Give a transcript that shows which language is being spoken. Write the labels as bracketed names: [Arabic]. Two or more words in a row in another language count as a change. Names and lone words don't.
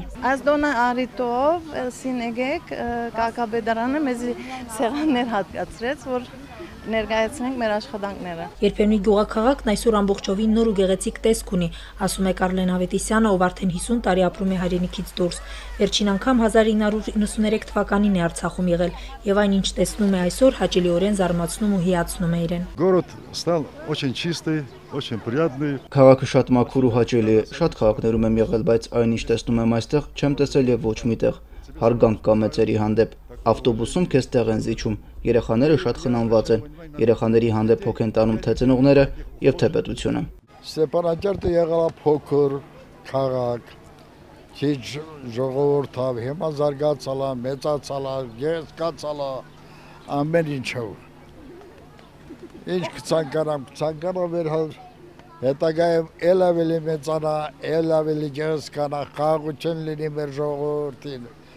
[Armenian] Ազդոնա արիտով սինեգեք քաղաքապետարանը մեզ սեղաններ հատկացրեց, որ ներկայացնենք մեր աշխատանքները։ Երբեմնի գյուղաքաղաքն այսօր ամբողջովին նոր ու գեղեցիկ տեսք ունի, ասում է Կարլեն Ավետիսյանը, ով արդեն 50 տարի ապրում է հայրենիքից դուրս։ Վերջին անգամ 1993 թվականին է Արցախում եղել, եւ այն ինչ տեսնում է այսօր, հաճելիորեն զարմացնում ու հիացնում է իրեն։ [Russian] Город стал очень чистый, очень приятный։ [Armenian] Քաղաքը շատ մաքուր ու հաճելի է։ Շատ քաղաքներում եմ եղել, բայց այնինչ տեսնում եմ այստեղ, չեմ տեսել եւ ոչ միտեղ։ Հարգանք կա մեծերի հանդեպ։ Ավտոբուսում քեզ տեղ են զիջում։ Երեխաները շատ խնամված են։ Երեխաների հանդեպ հոգ են տանում թե ծնողները եւ թե պետությունը։ Ստեփանակերտը եղավ փոքր քաղաք, քիչ ժողովուրդով, հիմա զարգացալ է, մեծացալ է, գեղեցկացալ է, ամեն ինչով։ Ինչ ցանկանամ վերհալ հետագայում էլ ավելի մեծանա, էլ ավելի գեղեցկանա, խաղաղություն լինի մեր ժողովրդին։